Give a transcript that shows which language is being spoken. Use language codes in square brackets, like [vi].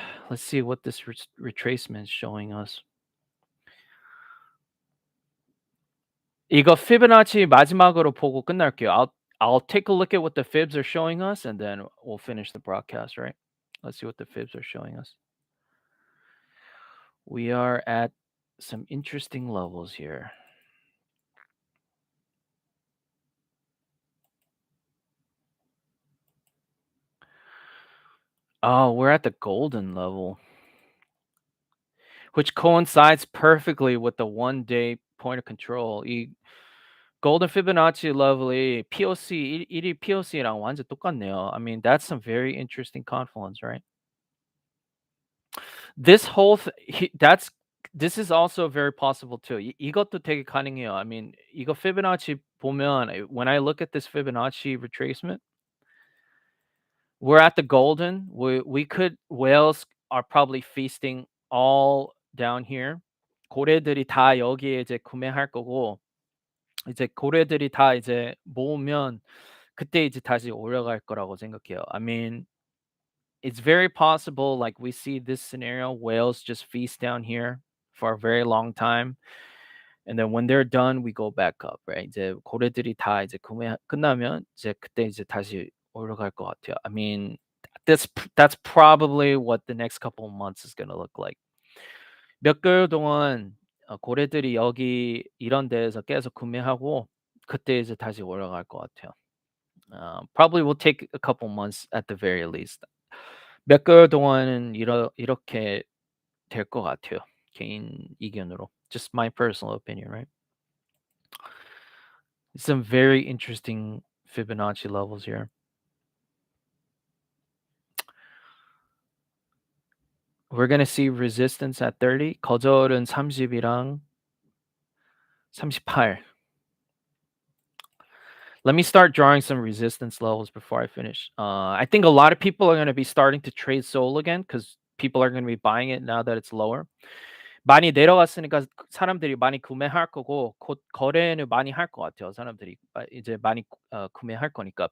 [en] Let's see what this retracement is showing us. [ko] 이거 피보나치 마지막으로 보고 끝날게요. [en] I'll take a look at what the fibs are showing us and then we'll finish the broadcast, right? Let's see what the fibs are showing us. We are at some interesting levels here. Oh, we're at the golden level, which coincides perfectly with the 1-day point of control. [ko] 이 golden Fibonacci level이 POC 1일 POC랑 완전 똑같네요. [en] I mean, that's some very interesting confluence, right? This whole this is also very possible too. [ko] 이것도 되게 가능해요. [en] I mean, [ko] 이거 Fibonacci 보면 [en] when I look at this Fibonacci retracement, we're at the golden. We could whales are probably feasting all down here. [ko] 고래들이 다 여기에 이제 구매할 거고 이제 고래들이 다 이제 모으면 그때 이제 다시 올라갈 거라고 생각해요. [en] I mean, it's very possible like we see this scenario whales just feast down here for a very long time. And then when they're done, we go back up, right? [ko] 이제 고래들이 다 이제 구매 끝나면 이제 그때 이제 다시 올라갈 것 같아요. [en] I mean, that's probably what the next couple of months is going to look like. [ko] 몇 개월 동안 고래들이 여기 이런 데에서 계속 구매하고 그때 이제 다시 올라갈 것 같아요. [en] Probably will take a couple months at the very least. [ko] 몇 개월 동안은 이렇게 될 것 같아요. 개인 의견으로. [en] Just my personal opinion, right? Some very interesting Fibonacci levels here. we're gonna see resistance at 30. [ko] 거절은 30이랑 38. [en] Let me start drawing some resistance levels before I finish. I think a lot of people are going to be starting to trade Soul again because people are going to be buying it now that it's lower. [ko] 많이 내려갔으니까 사람들이 많이 구매할 거고 곧 거래는 많이 할 것 같아요. 사람들이 이제 많이 구매할 거니까.